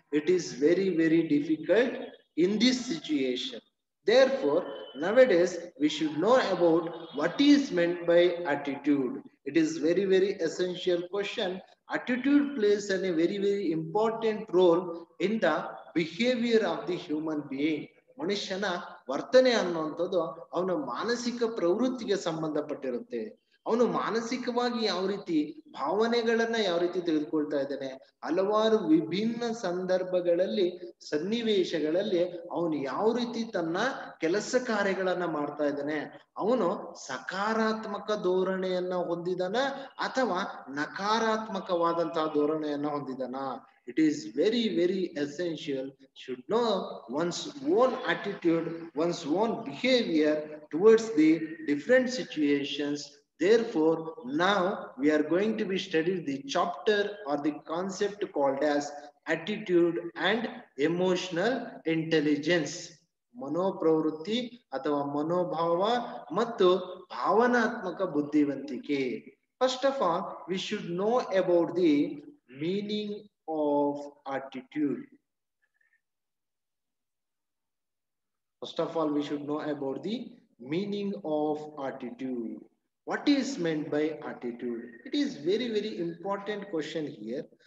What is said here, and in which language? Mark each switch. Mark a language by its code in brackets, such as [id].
[en] It is very difficult in this situation. Therefore, nowadays we should know about what is meant by attitude. It is very essential question. Attitude plays a very important role in the behavior of the human being. [kn] ಮನುಷ್ಯನ ವರ್ತನೆ ಅನ್ನುವಂಥದ್ದು ಅವನ ಮಾನಸಿಕ ಪ್ರವೃತ್ತಿಗೆ ಸಂಬಂಧಪಟ್ಟಿರುತ್ತೆ. ಅವನು ಮಾನಸಿಕವಾಗಿ ಯಾವ ರೀತಿ ಭಾವನೆಗಳನ್ನ ಯಾವ ರೀತಿ ತೆಗೆದುಕೊಳ್ತಾ ಇದ್ದಾನೆ, ಹಲವಾರು ವಿಭಿನ್ನ ಸಂದರ್ಭಗಳಲ್ಲಿ ಸನ್ನಿವೇಶಗಳಲ್ಲಿ ಅವನು ಯಾವ ರೀತಿ ತನ್ನ ಕೆಲಸ ಕಾರ್ಯಗಳನ್ನ ಮಾಡ್ತಾ ಇದ್ದಾನೆ, ಅವನು ಸಕಾರಾತ್ಮಕ ಧೋರಣೆಯನ್ನ ಹೊಂದಿದಾನ ಅಥವಾ ನಕಾರಾತ್ಮಕವಾದಂತಹ ಧೋರಣೆಯನ್ನ ಹೊಂದಿದಾನ. [en] It is very essential should know one's own attitude, one's own behavior towards the different situations. Therefore, now we are going to be studying the chapter or the concept called as attitude and emotional intelligence. [kn] ಮನೋಪ್ರವೃತ್ತಿ ಅಥವಾ ಮನೋಭಾವ ಮತ್ತು ಭಾವನಾತ್ಮಕ ಬುದ್ಧಿವಂತಿಕೆ. [en] First of all, we should know about the meaning of attitude. First of all, we should know about the meaning of attitude. What is meant by attitude? It is very important question here.